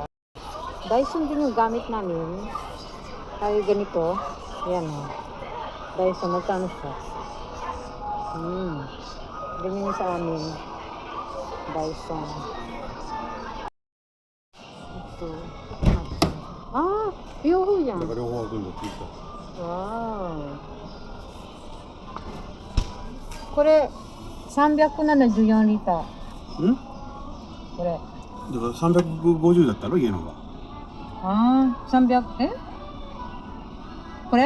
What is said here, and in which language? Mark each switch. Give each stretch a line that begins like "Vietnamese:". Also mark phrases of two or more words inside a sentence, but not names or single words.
Filipino: Dyson din yung gamit namin. Tayo ganito. Yan o. Dyson, magkano siya? Ganyan yung sa amin. Dyson. Ito.
Japanese: ああ、両方じゃん。だから両方開くんだって言っわー。これ374リッター。た。ん？これ。だから350だったろ家のが。ああ、300、えこれ